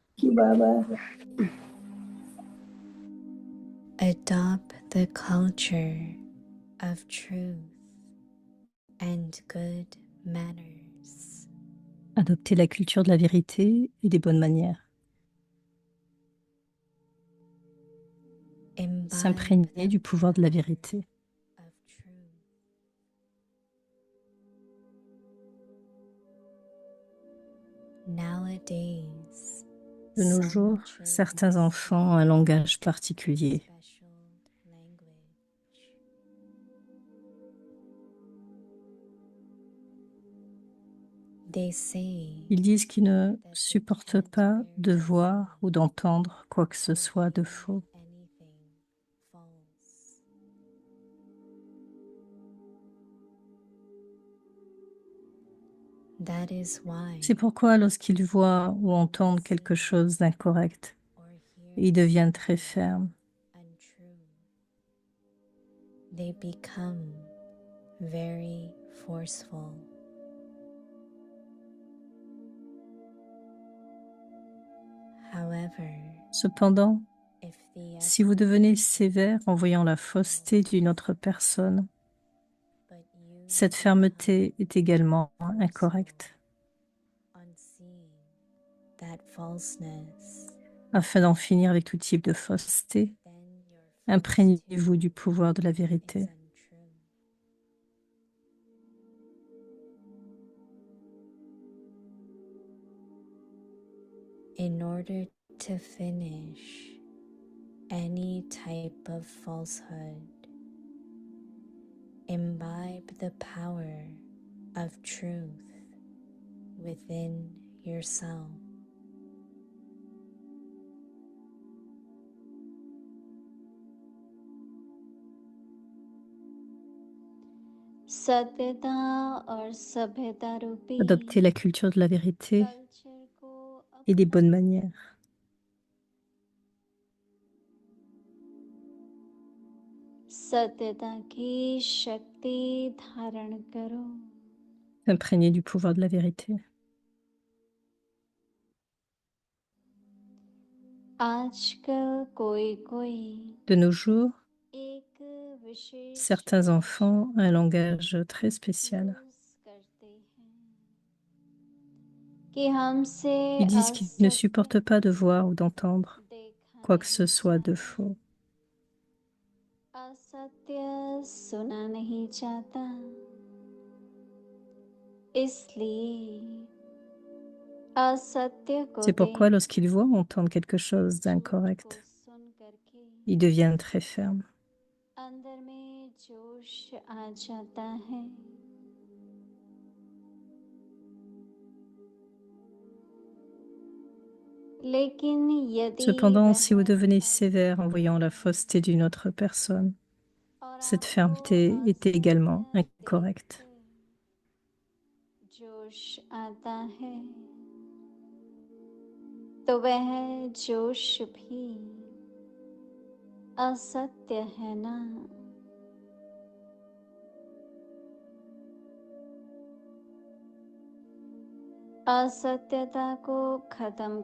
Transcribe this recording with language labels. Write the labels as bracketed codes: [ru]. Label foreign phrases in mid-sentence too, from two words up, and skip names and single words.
[en] you, Baba. Adopt the culture of truth and good manners. [fr] Adopter la culture de la vérité et des bonnes manières. [en] Imbibe [fr] S'imprégner du pouvoir de la vérité. [en] of truth. Nowadays, [fr] De nos [en] some [fr] jours, [en] children [fr] certains enfants ont un langage particulier. [en] special language. They say [fr] Ils disent qu'ils ne supportent pas de voir ou d'entendre quoi que ce soit de faux. [en] anything false. That is why [fr] C'est pourquoi lorsqu'ils voient ou entendent quelque chose d'incorrect, [en] or hear [fr] ils deviennent très fermes. [en] untrue, they become very forceful. However, [fr] Cependant, [en] if the [fr] si vous devenez sévère en voyant la fausseté d'une autre personne, [en] but you [fr] cette fermeté est également incorrecte. [en] on seeing that falseness, [fr] Afin d'en finir avec tout type de fausseté, [en] then your [fr] imprégnez-vous du pouvoir de la [en] is [fr] vérité. [en] untrue. In order to finish any type of falsehood, imbibe the power of truth within yourself. [hi] सत्यता और सभ्यता रूपी [fr] Adopter la culture de la vérité [hi] कल्चर को [fr] et des bonnes manières. [hi] सत्यता की शक्ति धारण करो [fr] S'imprégner du pouvoir de la vérité. [hi] आजकल कोई [fr] De nos jours, [hi] एक विशेष [fr] certains enfants ont un langage très spécial. [hi] use करते हैं कि हमसे [fr] Ils disent qu'ils ne supportent pas de voir ou d'entendre [hi] देखा [fr] quoi que ce [hi] नहीं [fr] soit de [hi] जाता। [fr] faux. [hi] असत्य सुना नहीं जाता इसलिए असत्य को [fr] C'est pourquoi [hi] देख [fr] lorsqu'ils voient ou entendent quelque chose [hi] झूठ को [fr] d'incorrect, [hi] सुन करके [fr] ils deviennent très fermes. [hi] अंदर में जोश आ जाता है लेकिन यदि [fr] Cependant, [hi] वह [fr] si vous devenez sévère en voyant la fausseté d'une autre personne, [hi] और [fr] cette [hi] आपको [fr] fermeté est également [hi] असत्य [fr] incorrecte. [hi] देखकर जोश आता है तो वह जोश भी असत्य है ना असत्यता को खत्म